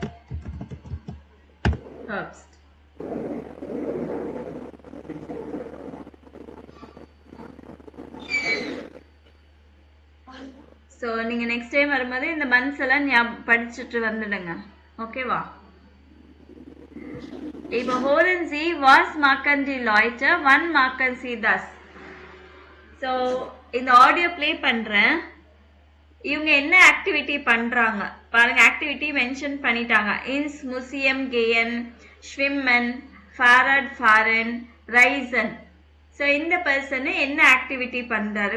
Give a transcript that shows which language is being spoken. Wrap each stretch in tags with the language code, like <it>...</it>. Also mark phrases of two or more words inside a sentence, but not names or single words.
<ta>ஸோ நீங்க</ta> <en>next time</en> <ta>வரும்போது இந்த மந்த்ஸ் எல்லாம் படிச்சுட்டு வந்துடுங்க. ஓகேவா?</ta> <de>இப்போ hören Sie, was machen die Leute, wann machen Sie das?</de> <ta>ஸோ இந்த</ta> <en>audio play</en> <ta>பண்றேன். இவங்க என்ன ஆக்டிவிட்டி பண்றாங்க பாருங்க.</ta> <en>activity mention</en> <ta>பண்ணிட்டாங்க.</ta> <de>ins Museum gehen, schwimmen, Fahrrad fahren, reisen.</de> <ta>ஸோ இந்த பர்சன் என்ன ஆக்டிவிட்டி பண்றாரு?</ta>